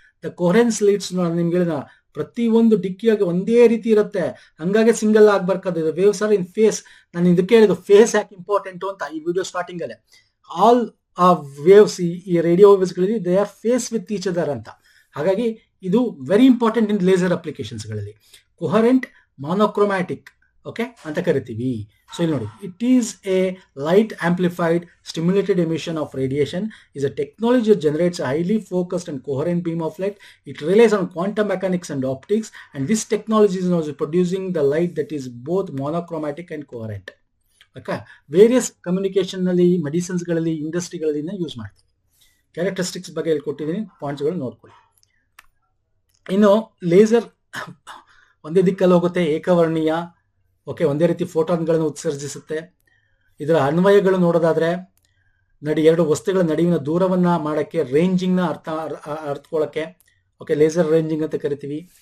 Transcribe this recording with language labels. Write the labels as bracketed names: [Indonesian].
[English] the coherence lights [Kannada] ನಿಮ್ಗೆ ಹೇಳಿದ ಪ್ರತಿಯೊಂದು ಡಿಕ್ಕಿಯಾಗಿ ಒಂದೇ ರೀತಿ ಇರುತ್ತೆ, ಹಂಗಾಗಿ ಸಿಂಗಲ್ ಆಗ್ಬಾರ್ದು. [English] Waves are in phase. [Kannada] ನಾನು ಇದಕ್ಕೆ ಹೇಳಿದ್ದು ಫೇಸ್ ಯಾಕೆ ಇಂಪಾರ್ಟೆಂಟ್ ಅಂತ ಈ ವಿಡಿಯೋ ಸ್ಟಾರ್ಟಿಂಗ್ ಅಲ್ಲೇ. ಆಲ್ ವೇವ್ಸ್, ಈ radio ವೇವ್ಸ್ಗಳಲ್ಲಿ [English] they are phase with each other [Kannada] ಅಂತ. ಹಾಗಾಗಿ ಇದು [English] very important in [Kannada] laser ಅಪ್ಲಿಕೇಶನ್ಸ್ಗಳಲ್ಲಿ. Coherent ಮಾನೋಕ್ರೋಮ್ಯಾಟಿಕ್ okay ಅಂತ ಕರಿತೀವಿ. ಸೊ ಇಲ್ಲಿ ನೋಡಿ, [English] It is a light amplified stimulated emission of radiation is a technology that generates a highly focused and coherent beam of light. It relies on quantum mechanics and optics, and this technology is now producing the light that is both monochromatic and coherent. [Kannada] Okay, various communication ನಲ್ಲಿ, medicines ಗಳಲ್ಲಿ, ಇಂಡಸ್ಟ್ರಿಗಳಲ್ಲಿ use ಮಾಡ್ತೀವಿ. Characteristics ಬಗ್ಗೆ ಹೇಳ್ಕೊಟ್ಟಿದ್ದೀನಿ, ಪಾಯಿಂಟ್ಸ್ಗಳು ನೋಡ್ಕೊಳ್ಳಿ. ಇನ್ನು laser ಒಂದೇ ದಿಕ್ಕಲ್ಲಿ ಹೋಗುತ್ತೆ, ಏಕವರ್ಣೀಯ. Okay, ಒಂದೇ ರೀತಿ ಫೋಟಾನ್ಗಳನ್ನು ಉತ್ಸರ್ಜಿಸುತ್ತೆ. ಇದರ ಅನ್ವಯಗಳು ನೋಡೋದಾದ್ರೆ, ಎರಡು ವಸ್ತುಗಳ ನಡುವಿನ ದೂರವನ್ನ ಮಾಡಕ್ಕೆ, ರೇಂಜಿಂಗ್ನ ಅರ್ಥಕೊಳ್ಳಕ್ಕೆ ಓಕೆ, ಲೇಸರ್ ರೇಂಜಿಂಗ್ ಅಂತ ಕರಿತೀವಿ.